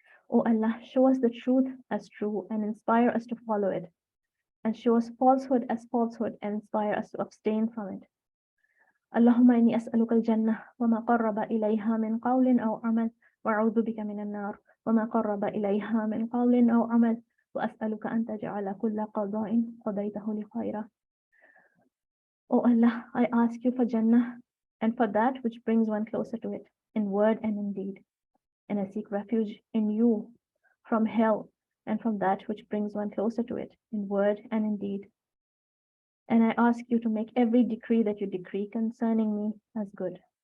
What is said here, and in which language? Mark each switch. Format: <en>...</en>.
<en>Oh Allah, show us the truth as true and inspire us to follow it, and show us falsehood as falsehood and inspire us to abstain from it.</en> <ar>اللهم إني أسألك الجنة وما قرب إليها من قول أو عمل وأعوذ بك من النار وما قرب إليها من قول أو عمل وأسألك أن تجعل كل قضاء قضيته لي خيرا.</ar> <en>Oh Allah, I ask you for Jannah and for that which brings one closer to it in word and in deed. And I seek refuge in you from hell and from that which brings one closer to it in word and in deed. And I ask you to make every decree that you decree concerning me as good.</en>